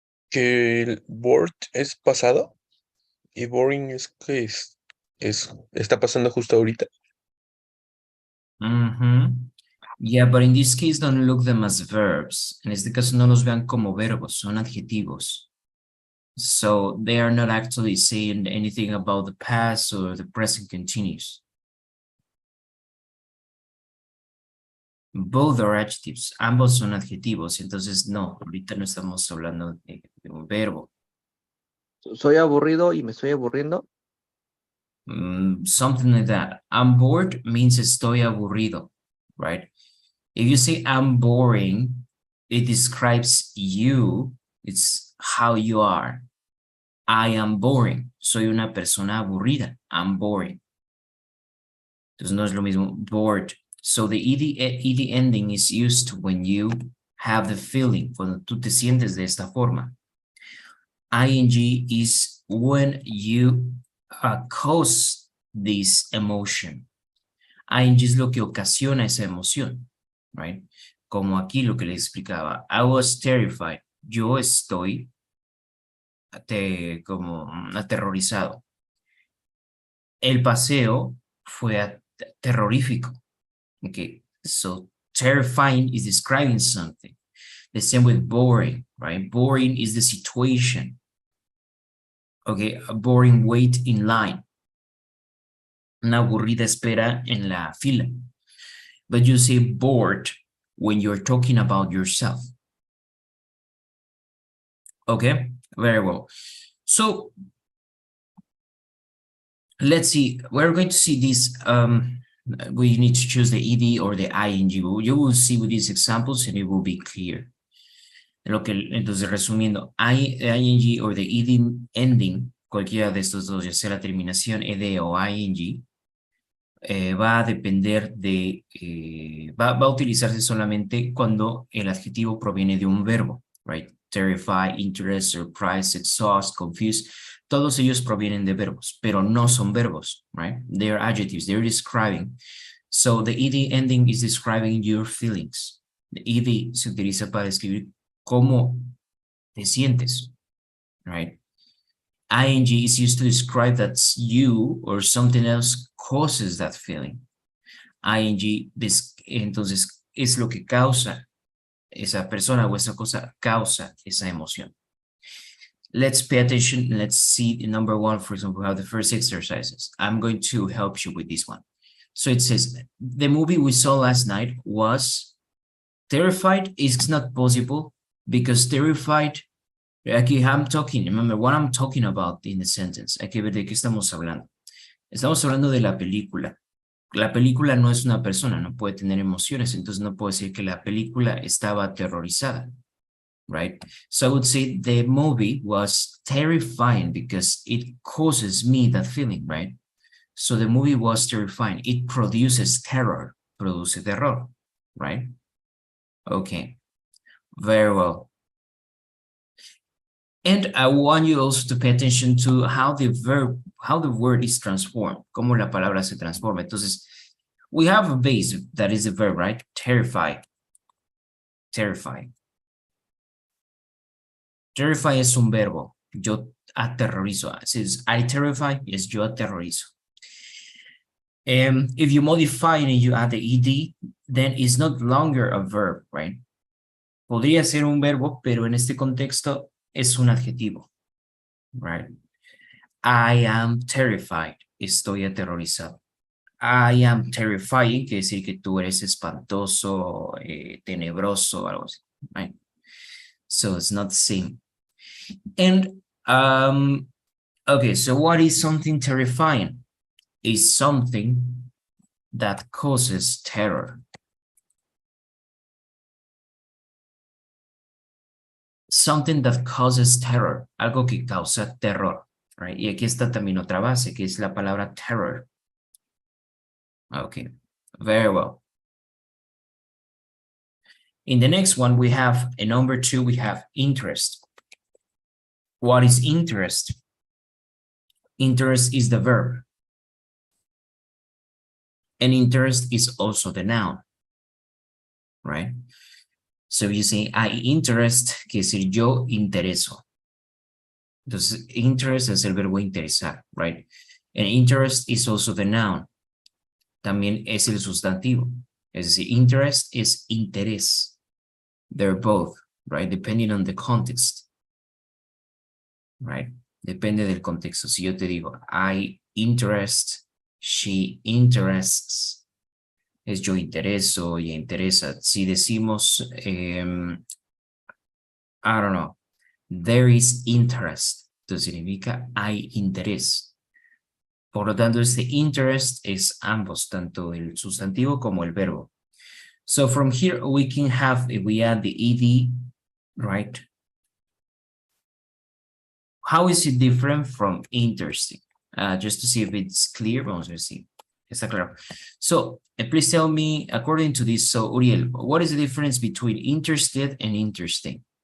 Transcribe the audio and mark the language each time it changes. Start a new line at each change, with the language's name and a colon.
Spanish: Que el bored es pasado y boring es que está pasando justo ahorita.
English: Yeah, but in this case, don't look them as verbs.
Spanish: En este caso, no los vean como verbos, son adjetivos.
English: So they are not actually saying anything about the past or the present continuous. Both are adjectives,
Spanish: ambos son adjetivos, entonces no, ahorita no estamos hablando de un verbo. Soy aburrido y me estoy aburriendo.
English: Something like that. I'm bored means
Spanish: estoy aburrido,
English: right? If you say I'm boring, it describes you, it's how you are. I am boring,
Spanish: soy una persona aburrida,
English: I'm boring.
Spanish: Entonces no es lo mismo, bored.
English: So the ed ending is used when you have the feeling,
Spanish: cuando tú te sientes de esta forma.
English: Ing is when you cause this emotion.
Spanish: Ing es lo que ocasiona esa emoción, right? Como aquí lo que les explicaba.
English: I was terrified.
Spanish: Yo estoy como aterrorizado. El paseo fue terrorífico.
English: Okay, so terrifying is describing something. The same with boring, right? Boring is the situation. Okay, a boring wait in line.
Spanish: Una aburrida espera en la fila.
English: But you say bored when you're talking about yourself. Okay, very well. So let's see, we're going to see this. We need to choose the ed or the ing. You will see with these examples and it will be clear.
Spanish: Entonces, resumiendo,
English: ing or the ed ending,
Spanish: cualquiera de estos dos, ya sea la terminación ed o ing, va a depender de, va a utilizarse solamente cuando el adjetivo proviene de un verbo, right? Terrify, interest, surprise, exhaust, confuse, todos ellos provienen de verbos, pero no son verbos, right?
English: They are adjectives, they're describing. So the ed ending is describing your feelings.
Spanish: The ed se utiliza para describir cómo te sientes, right?
English: ing is used to describe that you or something else causes that feeling.
Spanish: ing, entonces, es lo que causa esa persona o esa cosa causa esa emoción.
English: Let's pay attention. Let's see number one, for example, how the first exercises. I'm going to help you with this one. So it says, the movie we saw last night was terrified. It's not possible because terrified, aquí I'm talking, remember what I'm talking about in the sentence.
Spanish: Hay que ver de qué estamos hablando. Estamos hablando de la película. La película no es una persona, no puede tener emociones, entonces no puedo decir que la película estaba aterrorizada, right?
English: So I would say the movie was terrifying because it causes me that feeling, right? So the movie was terrifying. It produces terror,
Spanish: produce terror,
English: right? Okay, very well. And I want you also to pay attention to how the word is transformed,
Spanish: cómo la palabra se transforma.
English: Entonces, we have a base that is a verb, right? Terrify. Terrify.
Spanish: Terrify es un verbo. Yo aterrorizo.
English: It says, I terrify.
Spanish: Yes, yo aterrorizo.
English: If you modify it and you add the ed, then it's not longer a verb, right?
Spanish: Podría ser un verbo, pero en este contexto es un adjetivo, right?
English: I am terrified.
Spanish: Estoy aterrorizado.
English: I am terrifying
Spanish: quiere decir que tú eres espantoso, tenebroso, algo así, right?
English: So it's not the same. And, okay, so what is something terrifying? Is something that causes terror. Something that causes terror,
Spanish: algo que causa terror,
English: right?
Spanish: Y aquí está también otra base, que es la palabra terror.
English: Okay, very well. In the next one, we have, in number 2, we have interest. What is interest? Interest is the verb. And interest is also the noun, right? So you say, I interest,
Spanish: quiere decir yo intereso.
English: Entonces, interest
Spanish: es el verbo interesar,
English: right? And interest is also the noun.
Spanish: También es el sustantivo. Es decir, interest is interés.
English: They're both, right? Depending on the context, right?
Spanish: Depende del contexto. Si yo te digo,
English: I interest, she interests,
Spanish: es yo intereso, ella interesa. Si decimos,
English: I don't know, there is interest,
Spanish: entonces significa hay interés. Por lo tanto, este interest es ambos, tanto el sustantivo como el verbo.
English: So from here, we can have, if we add the ed, right? How is it different from interesting? Just to see if it's clear,
Spanish: vamos a ver si está claro.
English: So please tell me, according to this, so Uriel, what is the difference between interested and interesting?